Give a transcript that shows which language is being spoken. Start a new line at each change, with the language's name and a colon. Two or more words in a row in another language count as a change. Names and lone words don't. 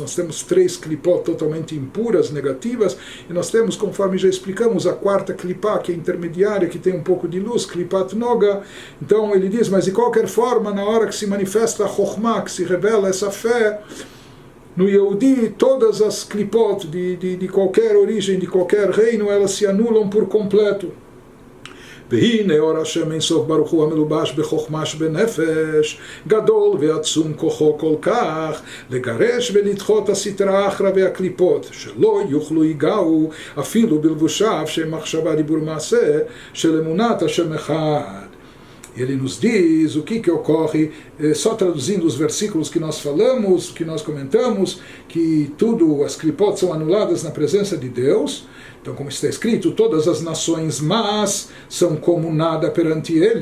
Portuguese: Nós temos 3 klipot totalmente impuras, negativas, e nós temos, conforme já explicamos, a 4ª klipá, que é intermediária, que tem um pouco de luz,
Hebrew: קליפת נוגה.
Portuguese: Então ele diz, mas de qualquer forma, na hora que se manifesta a chokhmah, que se revela essa fé, no Yehudi, todas as klipot de qualquer origem, de qualquer reino, elas se anulam por completo.
Hebrew: והנה אור השם אין סוף ברוך הוא המלובש בחוכמה שבנפש גדול ועצום כוחו כל כך לגרש ולדחות הסתרה האחרא והקליפות שלא יוכלו ייגעו אפילו בלבושיו שהם מחשבה דיבור מעשה של אמונת השם אחד.
Portuguese: Ele nos diz o que ocorre, só traduzindo os versículos que nós falamos, que nós comentamos, que tudo, as klipot são anuladas na presença de Deus. Então, como está escrito, todas as nações más são como nada perante ele.